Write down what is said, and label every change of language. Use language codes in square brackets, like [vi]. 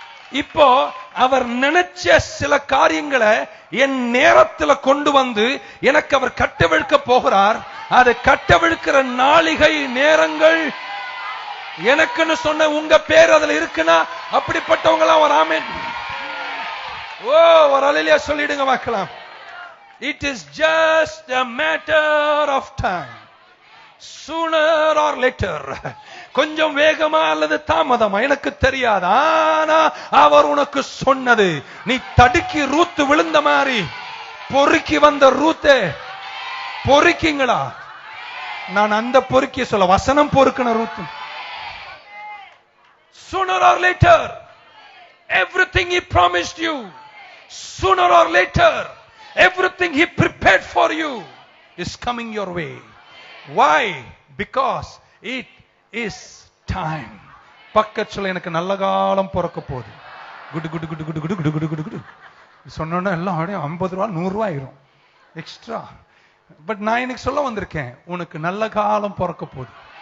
[ta] இப்போ அவர் நினைச்ச சில காரியங்களை என் நேரத்துல கொண்டு வந்து எனக்கு அவர் கட்டவிழ்க்க போகிறார். அது கட்டவிழ்க்கிற நாளிகை நேரங்கள் எனக்குன்னு சொன்ன உங்க பேர் அதுல இருக்குன்னா அப்படிப்பட்டவங்களாம் ஒரு ஆமென். ஓ, ஒரு அல்லேலூயா சொல்லிடுங்க பார்க்கலாம். [en] It is just a matter of time. Sooner or later. [ta] கொஞ்சம் வேகமா அல்லது தாமதமா எனக்கு தெரியாது. ஆனா அவர் உனக்கு சொன்னது, நீ தடுக்கி ரூத்து விழுந்த மாதிரி பொறுக்கி வந்த ரூத்தே, பொறுக்கிங்களா? நான் அந்த பொறுக்கிய சொல்ல, வசனம் பொறுக்கின ரூத்து. [en] Sooner or later, everything he promised you, sooner or later, everything he prepared for you is coming your way. Why? Because it is time. [ta] பக்கத்துல எனக்கு நல்ல காலம் பிறக்க போகுது. குடு குடு குடு குடு குடு குடு குடு குடு குடு சொன்னோன்னா எல்லாம் 50 ரூபா 100 ரூபாய் ஆயிரும் எக்ஸ்ட்ரா. பட் நான் எனக்கு சொல்ல வந்திருக்கேன், உனக்கு நல்ல காலம் பிறக்க போகுது.